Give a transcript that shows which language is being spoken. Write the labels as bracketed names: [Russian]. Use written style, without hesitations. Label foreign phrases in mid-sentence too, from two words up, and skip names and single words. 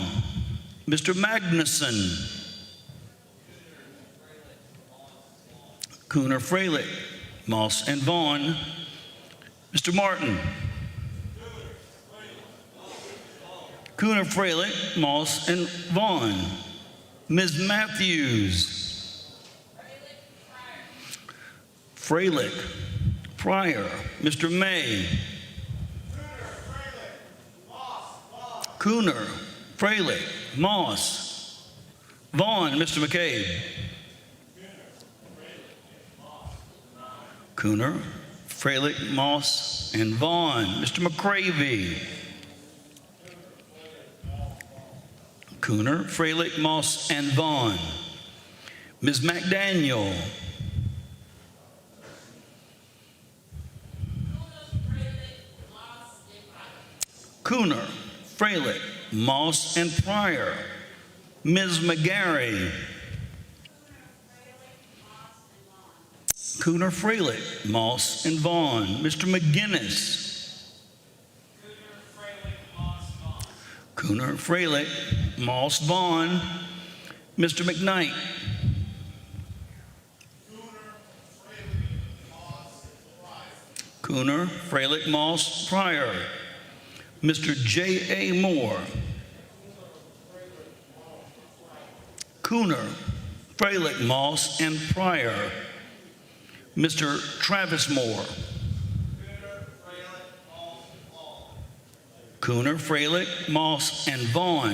[English] Mr. Magnuson. Cooner, Freilich, Moss, and Vaughn. Mr. Martin. Cooner, Freilich, Moss, and Vaughn. Ms. Matthews. Freilich, Pryor. Mr. May. Cooner, Freilich, Moss, Vaughn. Mr. McCabe. Cooner, Freilich, Moss, and Vaughn. Mr. McCravey. Cooner, Freilich, Moss, and Vaughn. Ms. McDaniel. Cooner, Freilich, Moss, and Pryor. Ms. McGarry. Cooner, Freilich, Moss, and Vaughn. Mr. McGinnis. Cooner, Freilich, Moss, Vaughn. Mr. McKnight. Cooner, Freilich, Moss, Pryor. Mr. J.A. Moore. Cooner, Freilich, Moss, and Pryor. Mr. Travis Moore. Cooner, Freilich, Moss, and Vaughn.